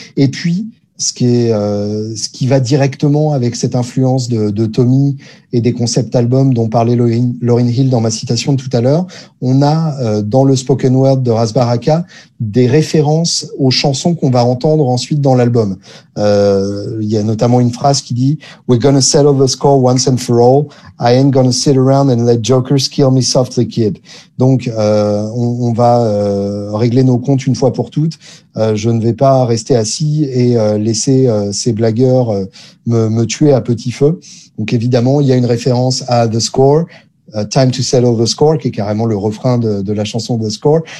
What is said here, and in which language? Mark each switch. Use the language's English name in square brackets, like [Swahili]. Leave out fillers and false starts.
[French] Et puis ce qui va directement avec cette influence de Tommy et des concept albums dont parlait Lauryn Hill dans ma citation de tout à l'heure, on a dans le spoken word de Ras Baraka des références aux chansons qu'on va entendre ensuite dans l'album. Il y a notamment une phrase qui dit [English] "We're gonna settle the score once and for all. I ain't gonna sit around and let jokers kill me softly, kid." [French] Donc on va régler nos comptes une fois pour toutes. Je ne vais pas rester assis et laisser ces blagueurs me tuer à petit feu. Donc évidemment, il y a une référence à The Score, Time to Settle the Score, qui est carrément le refrain de la chanson The Score.